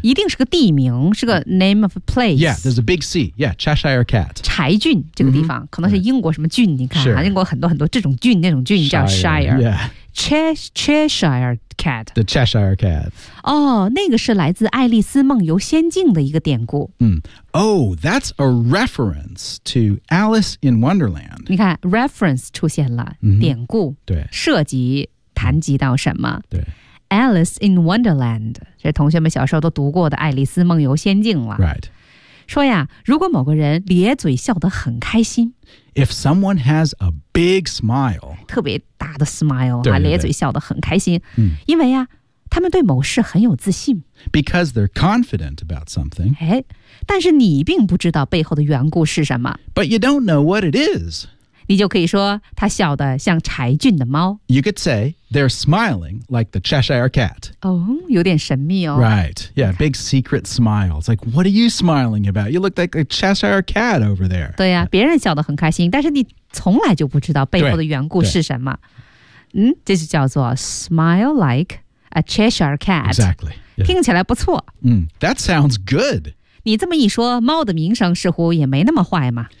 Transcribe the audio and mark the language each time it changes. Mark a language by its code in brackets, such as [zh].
[zh] 一定是个地名，是个 [en] name of a place. Yeah, there's a big C. Yeah, Cheshire Cat. [zh] 柴郡这个地方、可能是英国什么郡，你看、 [en] sure. [zh] 英国很多很多这种郡那种郡叫 Shire. [en] Yeah. Cheshire Cat. The Cheshire Cat. [zh] Oh, 那个是来自爱丽丝梦游仙境的一个典故。 [en] Oh, that's a reference to Alice in Wonderland. [zh] 你看 ,reference 出现了、典故。对。涉及谈及到什么对。 Alice in Wonderland, 这同学们小时候都读过的爱丽丝梦游仙境了。 [en] Right. [zh] 说呀如果某个人咧嘴笑得很开心。 [en] If someone has a big smile, [zh] 特别大的 smile, 对对对咧嘴笑得很开心、因为呀他们对某事很有自信。 [en] Because they're confident about something. [zh] 哎但是你并不知道背后的缘故是什么。 [en] But you don't know what it is. [zh] 你就可以说他笑得像柴郡的猫。 [en] You could say they're smiling like the Cheshire Cat. [zh] 哦有点神秘哦。 [en] Right, yeah, big secret smile. It's like, what are you smiling about? You look like a Cheshire Cat over there. [zh] 对呀、别人笑得很开心但是你从来就不知道背后的缘故是什么。嗯这就叫做 [en] smile like a Cheshire Cat. Exactly.、 [zh] Yeah. 听起来不错。 [en] That sounds good. [zh] 你这么一说猫的名声似乎也没那么坏嘛。